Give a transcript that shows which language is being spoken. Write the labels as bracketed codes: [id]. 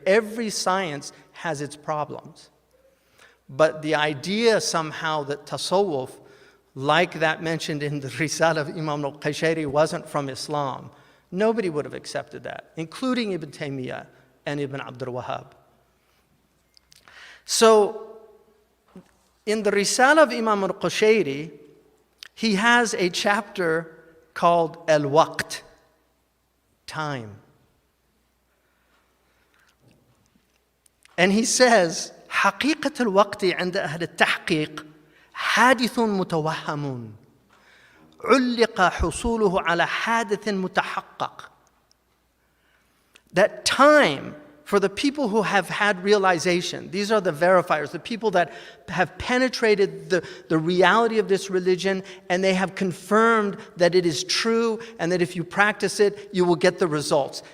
[en] Every science has its problems. But the idea somehow that Tasawwuf, like that mentioned in the Risala of Imam al-Qushayri, wasn't from Islam, nobody would have accepted that, including Ibn Taymiyyah and Ibn Abdul Wahhab. So, in the Risala of Imam al-Qushayri, he has a chapter called Al-Waqt, time. And he says, [ar] حقيقة الوقت عند أهل التحقيق حادث متوهم علق حصوله على حادث متحقق. [en] That time, for the people who have had realization, these are the verifiers, the people that have penetrated the reality of this religion, and they have confirmed that it is true and that if you practice it, you will get the results.